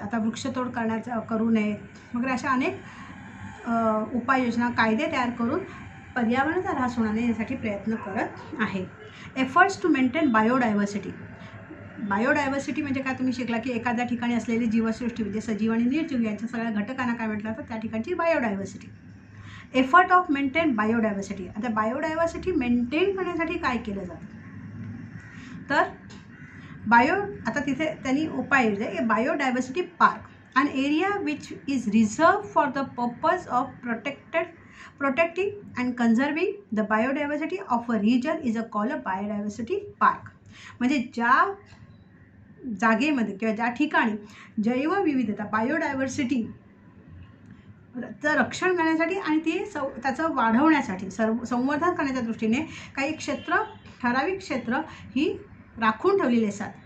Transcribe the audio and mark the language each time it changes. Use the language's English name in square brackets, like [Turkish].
[Marathi] आता वृक्षतोड करू नये वगैरे अशा अनेक उपाययोजना, कायदे तयार करून पर्यावरणाचा ऱ्हास होणार नाही यासाठी प्रयत्न करत आहे. [English] Efforts to maintain biodiversity. [Marathi] Biodiversity म्हणजे काय तुम्ही शिकला की एखाद्या ठिकाणी असलेली जीवसृष्टी म्हणजे सजीव आणि निर्जीव यांच्या सगळ्या घटकांना काय म्हटलं तर त्या ठिकाणची biodiversity. [English] Effort of maintain biodiversity. [Marathi] आता बायोडायव्हर्सिटी मेंटेन करण्यासाठी काय केलं जातं तर आता तिथे त्यांनी उपाय योजले की biodiversity park, [English] an area which is reserved for the purpose of protecting and conserving the biodiversity of a region is called a biodiversity park. [Marathi] म्हणजे ज्या जागेमध्ये किंवा ज्या ठिकाणी जैवविविधता, बायोडायव्हर्सिटी चं रक्षण करण्यासाठी आणि ती त्याचं वाढवण्यासाठी, संवर्धन करण्याच्या दृष्टीने काही ठराविक क्षेत्र ही राखून ठेवलेली असतात.